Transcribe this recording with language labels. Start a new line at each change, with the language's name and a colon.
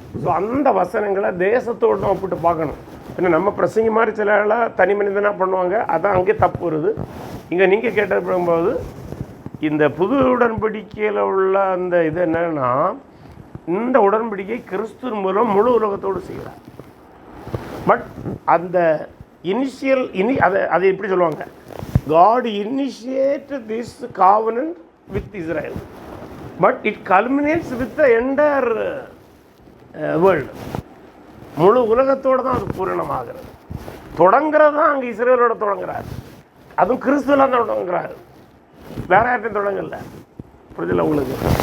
Tamil: So அந்த வசனங்களை தேசத்தோடு ஒப்பிட்டு பார்க்கணும். ஏன்னா நம்ம பிரசங்க மாதிரி சில தனி மனிதனாக பண்ணுவாங்க, அதான் அங்கே தப்பு வருது. இங்கே நீங்கள் கேட்டது இந்த புது உடன்படிக்கையில் உள்ள அந்த இது என்னன்னா, இந்த உடன்படிக்கை கிறிஸ்துவின் மூலம் முழு உலகத்தோடு செய்கிறார். பட் அந்த இனிஷியல் அதை எப்படி சொல்லுவாங்க,
English: God initiated this covenant with Israel, but it culminates with the entire world.
Tamil: முழு உலகத்தோடு தான் அது பூரணமாகிறது. தொடங்குறது தான் அங்கே இஸ்ரேலோட தொடங்குறாரு, அதுவும் கிறிஸ்துவில் தான் தொடங்குறாரு, வேற யார்ட்டையும் தொடங்கல. புரிதல உங்களுக்கு.